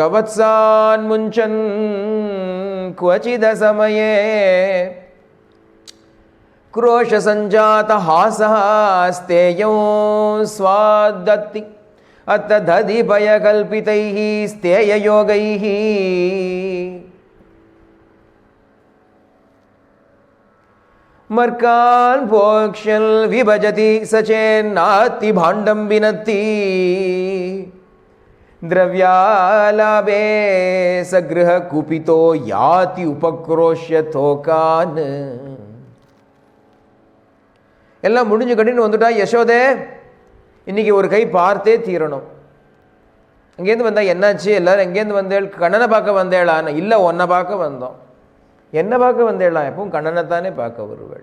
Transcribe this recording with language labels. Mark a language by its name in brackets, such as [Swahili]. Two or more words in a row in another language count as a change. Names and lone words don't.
[Sanskrit] वत्सान् मुञ्चन् क्वचिद् असमये क्रोश संजात हासः स्वाद्वत्ति अत्ति दधि पयः कल्पितैः स्तेय योगैः मर्कान् भोक्ष्यन् विभजति स चेन्नात्ति भाण्डं भिनत्ति द्रव्यालाभे सगृह कुपितो याति उपक्रोश्य तोकान. [Tamil] எல்லாம் முடிஞ்சு கட்டின்னு வந்துட்டா யசோதே, இன்னைக்கு ஒரு கை பார்த்தே தீரணும். அங்கேருந்து வந்தா என்னாச்சு, எல்லாரும் எங்கேருந்து வந்தேள்? கண்ணனை பார்க்க வந்தேளான்னு. இல்லை, ஒன்றை பார்க்க வந்தோம். என்ன பார்க்க வந்தேளா? எப்பவும் கண்ணனைத்தானே பார்க்க வருவாள்.